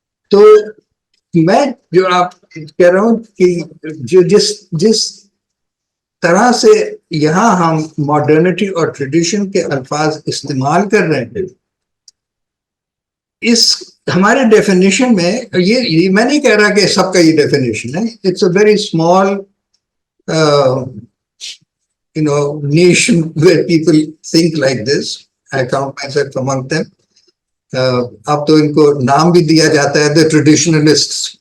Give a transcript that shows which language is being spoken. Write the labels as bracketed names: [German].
[Urdu] تو میں جو آپ کہہ رہا ہوں کہ جو جس طرح سے یہاں ہم ماڈرنٹی اور ٹریڈیشن کے الفاظ استعمال کر رہے ہیں اس ہمارے ڈیفینیشن میں، یہ میں نہیں کہہ رہا کہ سب کا یہ ڈیفینیشن ہے. [English] It's a very small niche where people think like this. I count myself among them. [Urdu] اب تو ان کو نام بھی دیا جاتا ہے [English] the traditionalists.